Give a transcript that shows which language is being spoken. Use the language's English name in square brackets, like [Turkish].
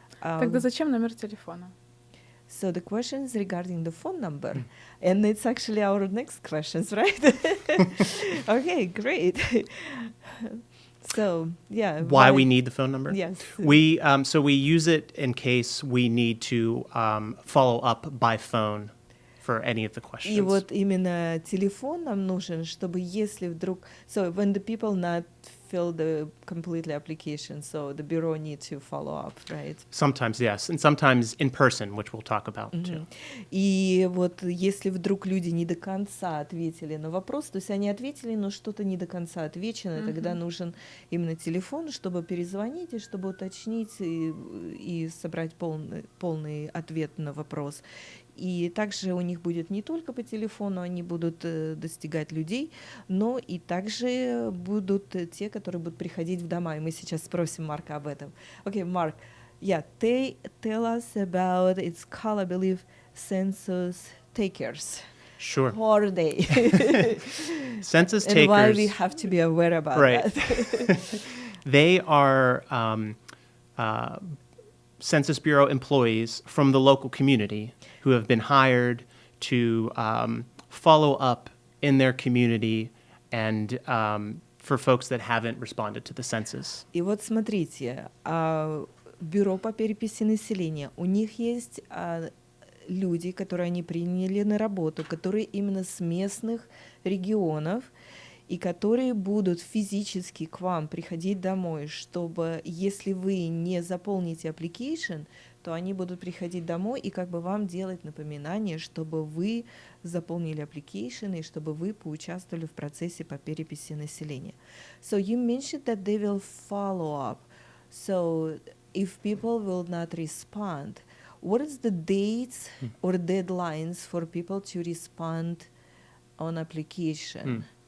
[Russian] Тогда зачем номер телефона? [English] So the question is regarding the phone number, and it's actually our next questions, right? Okay, great. So yeah, why we need the phone number? Yes. We use it in case we need to follow up by phone for any of the questions. [Russian] И вот именно телефон нам нужен, чтобы если вдруг, [English] so when the people not fill the completely application, so the bureau need to follow up, right? Sometimes yes, and sometimes in person, which we'll talk about too. [Russian] И вот если вдруг люди не до конца ответили на вопрос, то есть они ответили, но что-то не до конца отвечено, тогда нужен именно телефон, чтобы перезвонить и чтобы уточнить и собрать полный ответ на вопрос. И также у них будет не только по телефону, они будут достигать людей, но и также будут те, которые будут приходить в дома. И мы сейчас спросим Марка об этом. [English] Okay, Mark, yeah, tell us about, it's called, I believe, census takers. Sure. Who are they? Census and takers. why we have to be aware about that. They are Census Bureau employees from the local community who have been hired to follow up in their community and for folks that haven't responded to the census. [Russian] И вот смотрите, бюро по переписи населения, у них есть люди, которые они приняли на работу, которые именно с местных регионов, и которые будут физически к вам приходить домой, чтобы, если вы не заполните application, то они будут приходить домой и как бы вам делать напоминание, чтобы вы заполнили application и чтобы вы поучаствовали в процессе по переписи населения. [English] So you mentioned that they will follow up. So if people will not respond, what is the dates or deadlines for people to respond on application?